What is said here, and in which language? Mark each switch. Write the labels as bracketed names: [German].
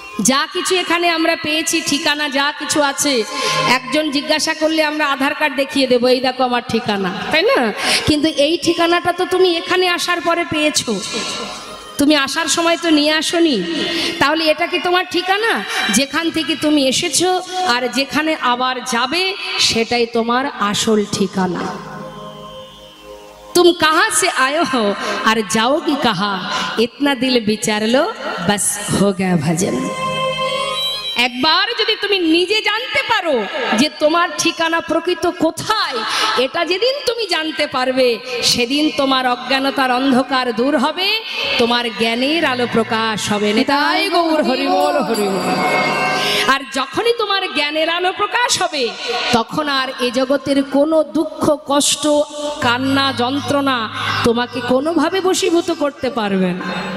[Bangla] যা কিছু এখানে আমরা পেয়েছি, ঠিকানা যা কিছু আছে, একজন জিজ্ঞাসা করলে আমরা আধার কার্ড দেখিয়ে দেবো, এই দেখো আমার ঠিকানা, তাই না? কিন্তু এই ঠিকানাটা তো তুমি এখানে আসার পরে পেয়েছো, তুমি আসার সময় তো নিয়ে আসোনি। তাহলে এটা কি তোমার ঠিকানা? যেখান থেকে তুমি এসেছো আর যেখানে আবার যাবে, সেটাই তোমার আসল ঠিকানা। [Hindi] तुम कहाँ से आए हो और जाओगी कहाँ, इतना दिल विचार लो, बस हो गया भजन। [Bangla] একবার যদি তুমি নিজে জানতে পারো যে তোমার ঠিকানা প্রকৃত কোথায়, এটা যেদিন তুমি জানতে পারবে, সেদিন তোমার অজ্ঞানতার অন্ধকার দূর হবে, তোমার জ্ঞানের আলো প্রকাশ হবে। নিতাই গৌর হরি বল হরি বল। আর যখনই তোমার জ্ঞানের আলো প্রকাশ হবে, তখন আর এ জগতের কোনো দুঃখ, কষ্ট, কান্না, যন্ত্রণা তোমাকে কোনোভাবে বশীভূত করতে পারবে না।